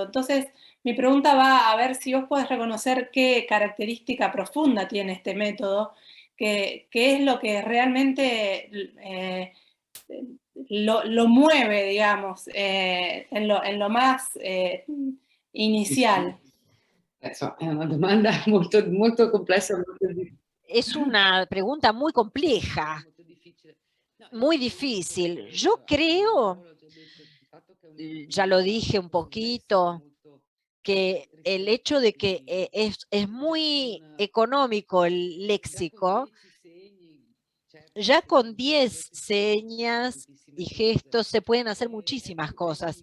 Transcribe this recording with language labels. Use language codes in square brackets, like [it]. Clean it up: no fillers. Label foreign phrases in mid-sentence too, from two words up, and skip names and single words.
[es] Entonces, mi pregunta va a ver si vos podés reconocer qué característica profunda tiene este método, qué es lo que realmente lo mueve, digamos, en lo más inicial. [it] È una domanda molto, molto complessa, [es] Es una pregunta muy compleja, muy difícil. Yo creo, ya lo dije un poquito, que el hecho de que es muy económico el léxico, ya con 10 señas y gestos se pueden hacer muchísimas cosas.